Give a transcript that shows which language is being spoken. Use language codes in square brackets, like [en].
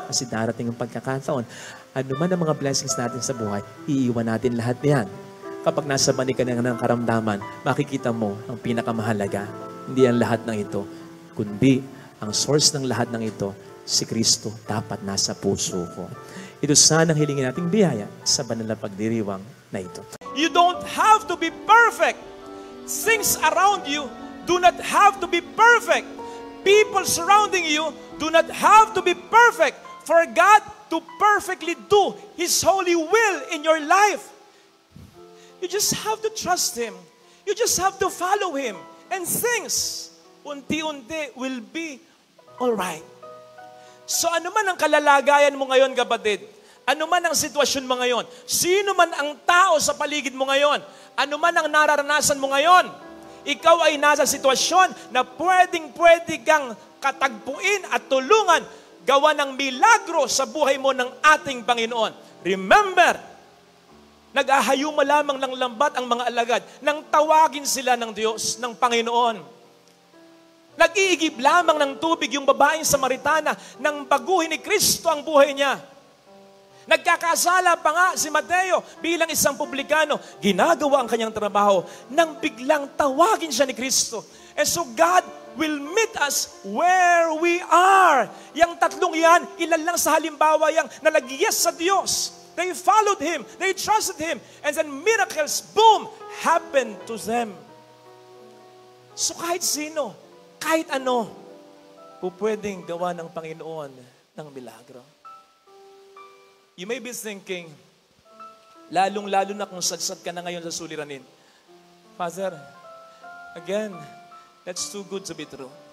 [tl] Kasi darating ang pagkakataon, ano man ang mga blessings natin sa buhay, iiwan natin lahat niyan. Kapag nasa mani ka ng karamdaman, makikita mo ang pinakamahalaga. Hindi ang lahat ng ito, kundi ang source ng lahat ng ito, si Kristo, dapat nasa puso ko. Ito sana ang hilingin nating biyaya sa banal na pagdiriwang na ito. [en] You don't have to be perfect. Things around you do not have to be perfect. People surrounding you do not have to be perfect for God to perfectly do His holy will in your life. You just have to trust Him. You just have to follow Him. And things, [tl] unti-unti, [en] will be alright. [tl] So ano man ang kalalagayan mo ngayon, kapatid, ano man ang sitwasyon mo ngayon, sino man ang tao sa paligid mo ngayon, ano man ang nararanasan mo ngayon, ikaw ay nasa sitwasyon na pwedeng-pwede kang katagpuin at tulungan, gawa ng milagro sa buhay mo ng ating Panginoon. [en] Remember, [tl] nag-ahayuma lamang ng lambat ang mga alagad nang tawagin sila ng Diyos, ng Panginoon. Nag-iigib lamang ng tubig yung babaeng Samaritana nang baguhin ni Kristo ang buhay niya. Nagkakasala pa nga si Mateo bilang isang publikano. Ginagawa ang kanyang trabaho nang biglang tawagin siya ni Kristo. [en] And so God will meet us where we are. [tl] Yang tatlong yan, ilan lang sa halimbawa yang nalagyes sa Diyos. [en] They followed Him. They trusted Him. And then miracles, boom, happened to them. [tl] So kahit sino, kahit ano, pwedeng gawa ng Panginoon ng milagro. [en] You may be thinking, [tl] lalong-lalo na kung sadsad ka na ngayon sa suliranin, [en] Father, again, that's too good to be true.